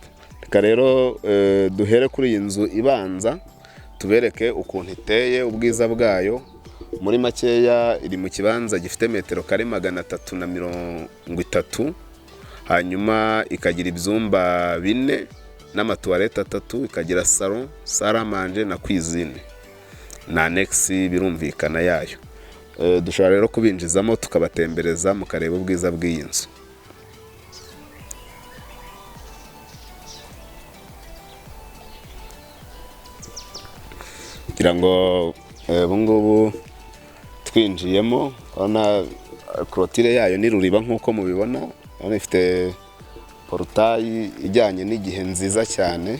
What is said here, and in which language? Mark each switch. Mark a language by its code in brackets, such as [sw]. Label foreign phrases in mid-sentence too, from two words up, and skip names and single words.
[rw] Reka rero duhere kuri iyi nzu ibanza tubereke ukuntu iteye, ubwiza bwayo. Muri makeya iri mu kibanza gifite metero kare 330, hanyuma ikagira ibyumba 4 n'amatuwarete 3, ikagira salon, [fr] salle à manger [rw] na cuisine na annex birumvikana yayo. Dushobora rero kubinjizamo tukabatembereza mukareba ubwiza bw'iyi nzu. Kugira ngo ubungubu twinjiyemo, urabona clôture yayo ni ruriba nkuko mubibona, urabona ifite portail ijyanye n'igihe nziza cyane.